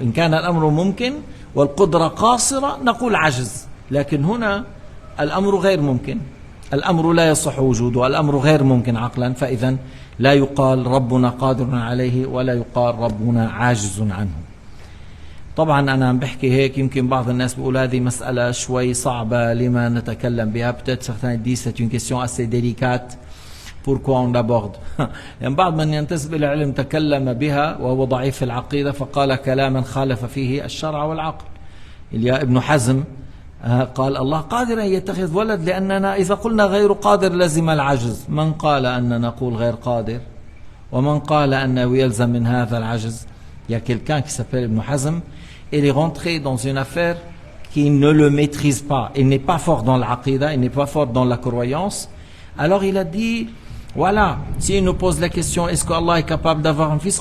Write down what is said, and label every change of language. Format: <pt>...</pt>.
<ar>إن كان الأمر ممكن والقدرة قاصرة نقول عجز، لكن هنا الأمر غير ممكن، الأمر لا يصح وجوده، الأمر غير ممكن عقلا، فإذا لا يقال ربنا قادر عليه ولا يقال ربنا عاجز عنه. طبعا أنا عم بحكي هيك يمكن بعض الناس بيقول هذه مسألة شوي صعبة لما نتكلم بها.</ar> <fr>Peut-être certains disent c'est une question assez délicate. Pourquoi on l'aborde؟</fr> <ar>يعني بعض من ينتسب إلى العلم تكلم بها وهو ضعيف في العقيدة فقال كلاما خالف فيه الشرع والعقل. إليا ابن حزم قال الله قادر أن يتخذ ولد لأننا إذا قلنا غير قادر لزم العجز. من قال أننا نقول غير قادر ومن قال أنه يلزم من هذا العجز؟</ar> <fr>Il y a quelqu'un qui s'appelle Ibn Hazm, il est rentré dans une affaire qui ne le maîtrise pas. Il n'est pas fort dans l'aqida, il n'est pas fort dans la croyance. Alors il a dit, voilà, si il nous pose la question, est-ce qu'Allah est capable d'avoir un fils?</fr>